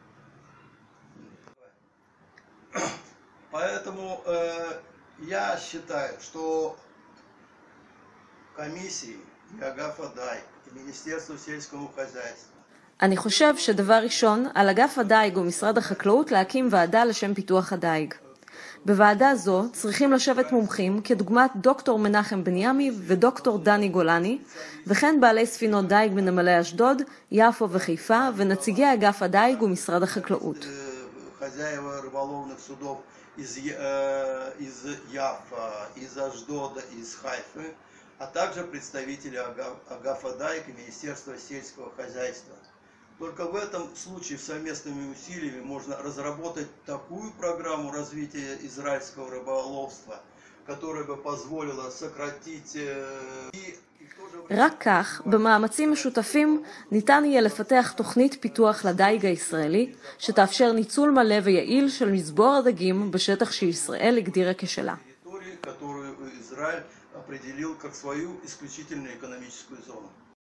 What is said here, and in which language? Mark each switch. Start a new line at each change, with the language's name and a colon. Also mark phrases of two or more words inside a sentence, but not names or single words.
Russian: Поэтому я считаю, что комиссии и Агаф Адайг, и Министерство сельского хозяйства,
Hebrew: אני חושב שדבר ראשון, על אגף הדייג ומשרד החקלאות להקים ועדה לשם פיתוח הדייג. בוועדה זו צריכים לשבת מומחים כדוגמת דוקטור מנחם בנימי ודוקטור דני גולני, וכן בעלי ספינות דייג בנמלי אשדוד, יפו וחיפה, ונציגי אגף הדייג ומשרד החקלאות.
Russian: хозяева рыболовных судов из Яфа, из Аждода, из Хайфы, а также представители Агаф Адайг и Министерства сельского хозяйства. Только в этом случае совместными усилиями можно разработать такую программу развития израильского рыболовства, которая бы позволила сократить
Hebrew: רק כך, במאמצים משותפים, ניתן יהיה לפתח תוכנית פיתוח לדייג הישראלי, שתאפשר ניצול מלא ויעיל של מצבור הדגים בשטח שישראל הגדירה כשלה.
Russian: которую Израиль определил как свою исключительную экономическую зону.